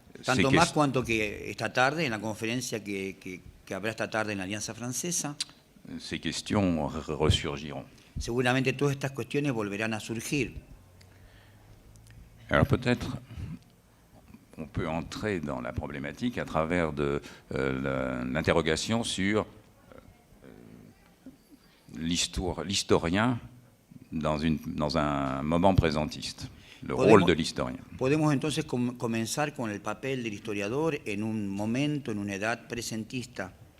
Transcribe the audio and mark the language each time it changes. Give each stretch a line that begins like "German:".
Spanish: Tanto más cuanto que esta tarde, en la conferencia que habrá esta tarde en la Alianza Francesa,
French: ces questions ressurgiront.
Spanish: seguramente todas estas cuestiones volverán a surgir.
French: Alors peut-être on peut entrer dans la problématique à travers l'interrogation sur l'historien dans un moment présentiste, le rôle de l'historien.
Spanish: Podemos entonces comenzar con el papel del historiador en un momento, en una edad presentista.